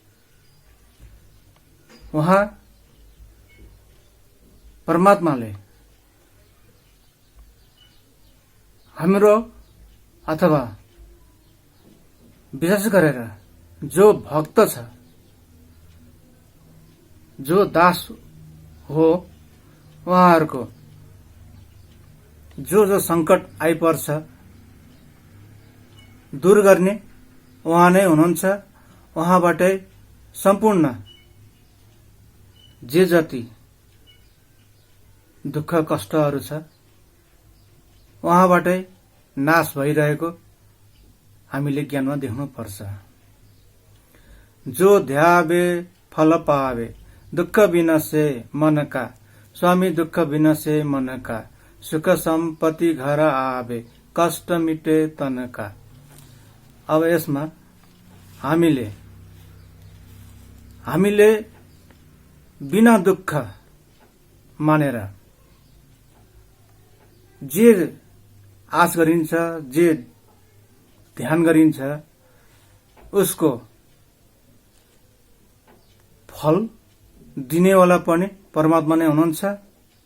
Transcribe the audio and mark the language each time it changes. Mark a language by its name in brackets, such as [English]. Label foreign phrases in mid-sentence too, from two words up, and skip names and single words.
[Nepali] उहाँ परमात्माले हाम्रो अथवा विशेष गरेर जो भक्त छ, जो दास हो, उहाँहरूको जो संकट आइपर्छ दूर गर्ने उहाँ नै हुनुहुन्छ। उहाँबाटै सम्पूर्ण जे जति दुःख कष्टहरू छ, उहाँबाटै नाश भइरहेको हामीले ज्ञानमा देख्नु पर्छ। [Hindi] जो ध्यावे फल पावे, दुःख विनसे मन का, स्वामी दुःख विनसे मन का, सुख सम्पत्ति घर आवे, कष्ट मिटे तन का। [Nepali] अब यसमा हामीले बिना दुःख मानेर जे आश गरिन्छ, जे ध्यान गरिन्छ, उसको फल दिनेवाला पनि परमात्मा नै हुनुहुन्छ।